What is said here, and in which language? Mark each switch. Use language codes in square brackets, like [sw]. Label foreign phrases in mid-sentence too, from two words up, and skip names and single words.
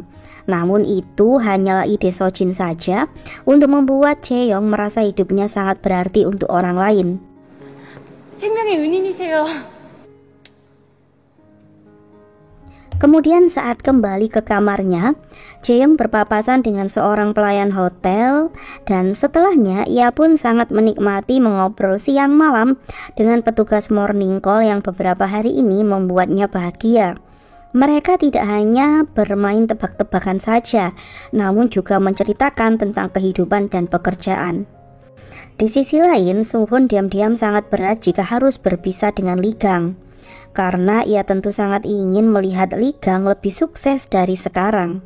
[id] Namun itu hanyalah ide Sojin saja untuk membuat Jaeyoung merasa hidupnya sangat berarti untuk orang lain. [ko] 생명의 은인이세요. [id] Kemudian saat kembali ke kamarnya, Jaeyoung berpapasan dengan seorang pelayan hotel, dan setelahnya ia pun sangat menikmati mengobrol siang malam dengan petugas [en] morning call [id] yang beberapa hari ini membuatnya bahagia. Mereka tidak hanya bermain tebak-tebakan saja, namun juga menceritakan tentang kehidupan dan pekerjaan. Di sisi lain, Sung Hoon diam-diam sangat berat jika harus berpisah dengan Lee Kang, karena ia tentu sangat ingin melihat Lee Kang lebih sukses dari sekarang.